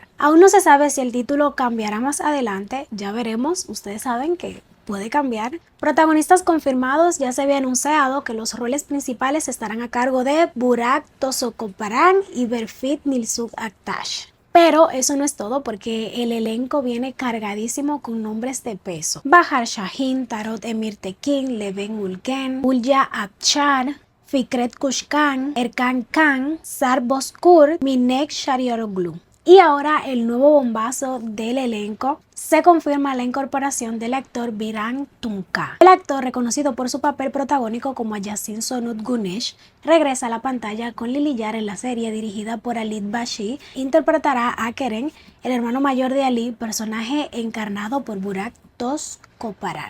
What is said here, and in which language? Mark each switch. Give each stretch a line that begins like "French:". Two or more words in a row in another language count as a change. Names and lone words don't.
Spanish: Aún no se sabe si el título cambiará más adelante, ya veremos, ustedes saben que puede cambiar. Protagonistas confirmados, ya se había anunciado que los roles principales estarán a cargo de Burak Tosokoparan y Berfit Nilsuk Aktaş. Pero eso no es todo porque el elenco viene cargadísimo con nombres de peso. Bahar Şahin, Tarot Emir Tekin, Levent Ülgen, Hulya Akçar, Fikret Kuşkan, Erkan Kan, Sarp Bozkurt, Minek Şariyoglu. Y ahora el nuevo bombazo del elenco, se confirma la incorporación del actor Biran Tunca. El actor, reconocido por su papel protagónico como Yasin Sonut Güneş, regresa a la pantalla con Lilijar en la serie dirigida por Ali Bashi. Interpretará a Kerem, el hermano mayor de Ali, personaje encarnado por Burak cooperar.